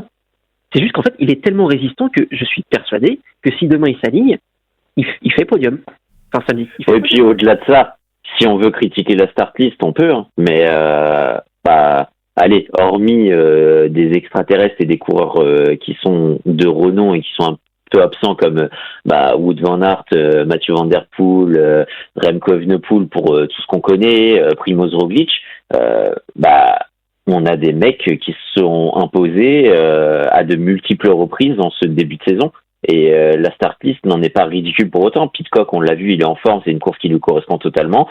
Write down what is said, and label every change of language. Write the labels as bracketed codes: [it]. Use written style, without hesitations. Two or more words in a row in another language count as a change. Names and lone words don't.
[fr] C'est juste qu'en fait, il est tellement résistant que je suis persuadé que si demain il s'aligne, il fait podium. Enfin, samedi. Et puis, au-delà de ça, si on veut critiquer la start list, on peut, hein. Mais allez, hormis des extraterrestres et des coureurs qui sont de renom et qui sont un peu absents comme Wout van Aert, Mathieu Van Der Poel, Remco Evenepoel pour tout ce qu'on connaît, Primož Roglič, on a des mecs qui se sont imposés à de multiples reprises dans ce début de saison. Et la start list n'en est pas ridicule pour autant. Pitcock, on l'a vu, il est en forme, c'est une course qui lui correspond totalement.